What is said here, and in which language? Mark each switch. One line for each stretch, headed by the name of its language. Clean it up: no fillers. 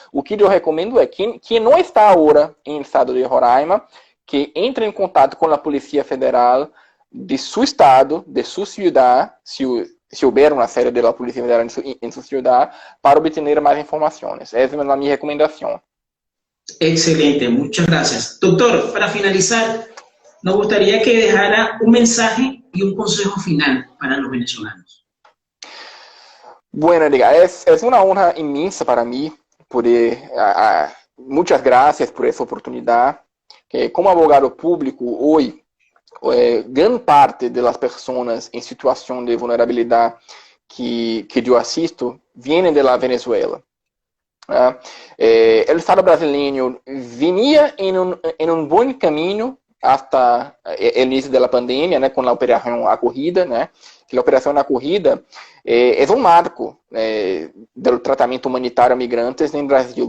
Portuguese: O que eu recomendo é que quem não está agora em estado de Roraima, que entre em contato com a Polícia Federal de seu estado, de sua cidade, se houver uma sede da Polícia Federal em sua cidade, para obter mais informações. Essa é a minha recomendação.
Spanish: Excelente, muchas gracias. Doctor, para finalizar, nos gustaría que dejara un mensaje y un consejo final para los venezolanos. Bueno, Edgar, es una honra inmensa para mí poder... muchas gracias por esa oportunidad. Como abogado público, hoy, gran parte de las personas en situación de vulnerabilidad que yo asisto vienen de la Venezuela.
Portuguese: O Estado brasileiro vinha em um bom caminho
Spanish: hasta el inicio de la pandemia, né, con la operación Acolhida, né, que la operación Acolhida es un marco del tratamiento humanitario a migrantes en Brasil.